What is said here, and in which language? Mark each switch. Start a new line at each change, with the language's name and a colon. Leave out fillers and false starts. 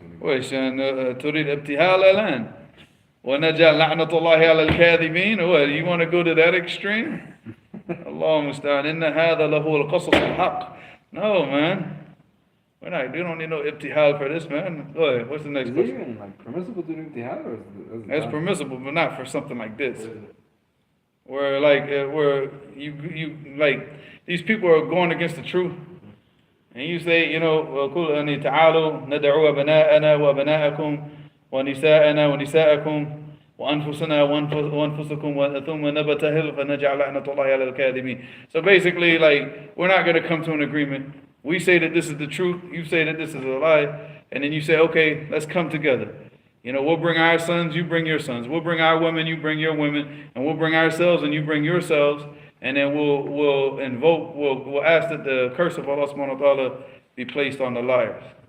Arabic: وش تريد ابتهال الآن ونجعل لعنة الله على الكاذبين.
English: What, you want to go to that extreme?
Arabic: الله المستعان. إن هذا لهو القصص الحق.
English: No, man. We don't need no ibtihal for this, man. Go ahead. What's the next Is it question? even like permissible to do ibtihal, or is it That's not? permissible, but not for something like this. Where you like these people are going against the truth, and you say,
Arabic: وَقُلْ أَنِ تَعَالُوا نَدْعُوا أَبْنَاءَنَا وَأَبْنَاءَكُمْ وَنِسَاءَنَا وَنِسَاءَكُمْ وأنفسنا وأنفسكم ثم نبتهل فنجعل لعنة الله على الكاذبين.
English: So basically, like, we're not going to come to an agreement. We say that this is the truth, you say that this is a lie, and then you say, okay, let's come together. We'll bring our sons, you bring your sons. We'll bring our women, you bring your women, and we'll bring ourselves and you bring yourselves, and then we'll ask that the curse of Allah subhanahu wa ta'ala be placed on the liars.